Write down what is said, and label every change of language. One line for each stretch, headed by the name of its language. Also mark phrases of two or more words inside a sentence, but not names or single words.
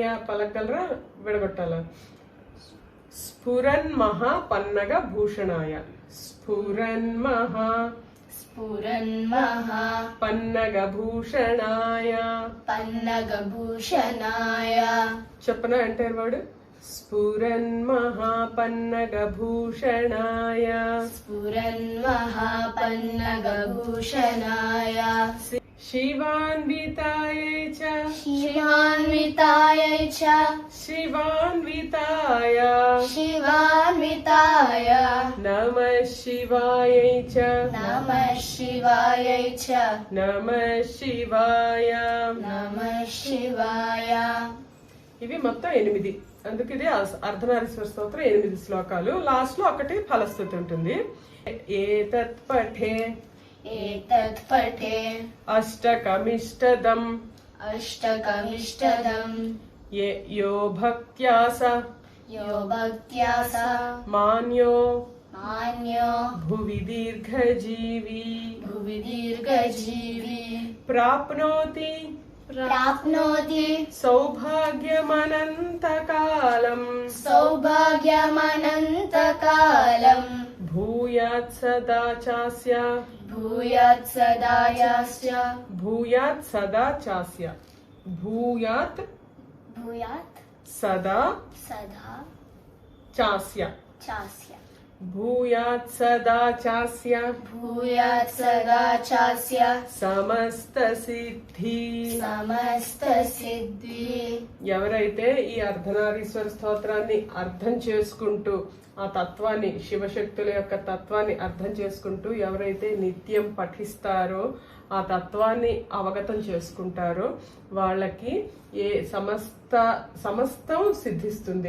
Telugu: పలకలరా విడగొట్టాల.
Sanskrit: స్ఫురన్ మహాపన్నగ భూషణాయ. స్ఫురన్ మహా स्फुरन्महा పన్నగ భూషణాయ. पन्नगभूषणाय
Telugu: చెప్పన అంటారు వాడు.
Sanskrit: స్ఫురన్ మహాపన్నగ భూషణాయ स्फुरन्महा पन्नगभूषणाय శివాన్వితాయై చ शिवान्वितायै च శివాన్వితాయ शिवान्विताय నమః శివాయై చ नमः शिवायै च నమః శివాయ. नमः शिवाय
Telugu: ఇవి మొత్తం 8. అందుకు ఇది అర్ధనారీశ్వర స్తోత్రం 8 శ్లోకాలు. లాస్ట్ లో ఒకటి ఫలస్థుతి ఉంటుంది.
Sanskrit: ఏతత్ పఠే एतत् पठे అష్టకమిష్టదం अष्टकमिष्टदम् యో భక్త్యాస यो भक्त्या स మాన్యో मान्यो భువి దీర్ఘజీవి भुवि दीर्घजीवी ప్రాప్నోతి प्राप्नोति సౌభాగ్యమనంతకాలం सौभाग्यमनन्तकालम् భూయాత్ సదా చాస్య भूयात् सदा यास्य భూయాత్ సదా చాస్య భూయాత్ भूयात् సదా सदा చాస్య चास्य భూయాత్ సదా చాస్య भूयात् सदा चास्य సమస్త సిద్ధి. समस्तसिद्धि
Telugu: ఎవరైతే ఈ అర్ధనారీశ్వర స్తోత్రాన్ని అర్థం చేసుకుంటూ ఆ తత్వాన్ని శివశక్తుల యొక్క తత్వాన్ని అర్థం చేసుకుంటూ ఎవరైతే నిత్యం పఠిస్తారో ఆ తత్వాన్ని అవగతం చేసుకుంటారో వాళ్ళకి సమస్తం సిద్ధిస్తుంది.